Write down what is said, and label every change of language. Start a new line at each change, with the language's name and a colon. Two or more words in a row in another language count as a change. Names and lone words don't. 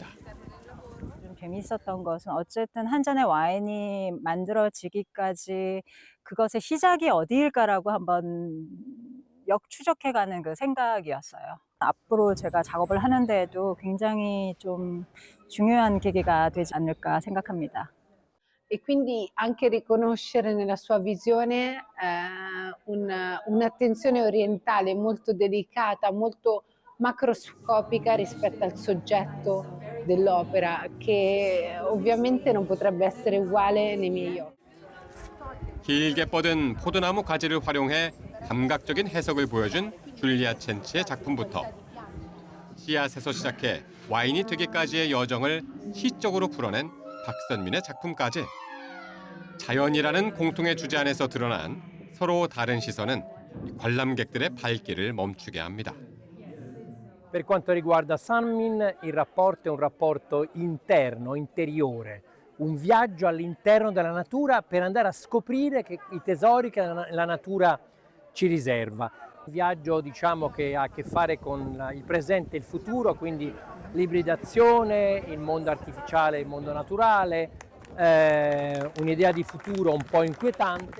Korean: 좀 재미있었던 것은 어쨌든 한 잔의 와인이 만들어지기까지 그것의 시작이 어디일까라고 한번 역추적해가는 그 생각이었어요. 앞으로 제가 작업을 하는데도 굉장히 좀 중요한 계기가 되지 않을까 생각합니다.
Italian: E quindi anche riconoscere nella sua visione un'attenzione orientale molto delicata, molto macroscopica rispetto al soggetto dell'opera, che ovviamente non potrebbe essere uguale nei miei occhi.
Korean: 길게 뻗은 포도나무 가지를 활용해 감각적인 해석을 보여준 줄리아 첸치의 작품부터 씨앗에서 시작해 와인이 되기까지의 여정을 시적으로 풀어낸 박선민의 작품까지 자연이라는 공통의 주제 안에서 드러난 서로 다른 시선은 관람객들의 발길을 멈추게 합니다.
Italian: Per quanto riguarda Sanmin, il rapporto è un rapporto interno, interiore, un viaggio all'interno della natura per andare a scoprire i tesori che la natura ci riserva. Un viaggio, diciamo, che ha a che fare con il presente e il futuro, quindi l'ibridazione, il mondo artificiale e il mondo naturale, un'idea di futuro un po' inquietante.